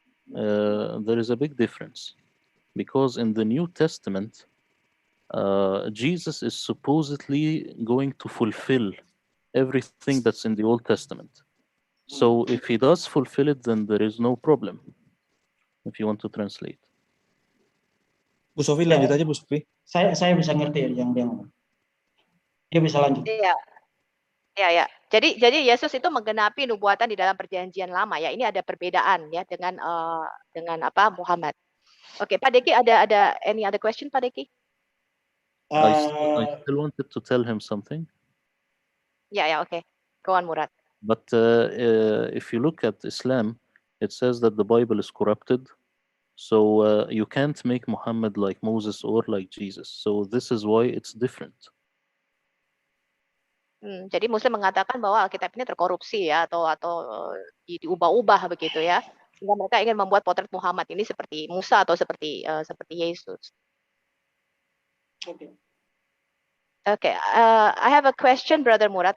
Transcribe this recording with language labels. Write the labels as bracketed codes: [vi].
[en] There is a big difference, because in the New Testament, Jesus is supposedly going to fulfill everything that's in the Old Testament. So if he does fulfill it, then there is no problem, if you want to translate. [id] Bu Sofi, lanjut aja Bu Sofi. Saya bisa ngerti yang dia ngomong. Dia bisa lanjut. Iya. Ya. Jadi Yesus itu menggenapi nubuatan di dalam perjanjian lama ya. Ini ada perbedaan ya dengan Muhammad. Oke, Pak Deki ada [en] any other question, [id] Pak Deki? [en] I still wanted to tell him something. Yeah, okay. Go on, Murad. But if you look at Islam, it says that the Bible is corrupted. So you can't make Muhammad like Moses or like Jesus. So this is why it's different. [id] Jadi Muslim mengatakan bahwa Alkitab ini terkorupsi ya atau diubah-ubah begitu ya. Sehingga mereka ingin membuat potret Muhammad ini seperti Musa atau seperti Yesus. [en] Okay. I have a question, Brother Murad.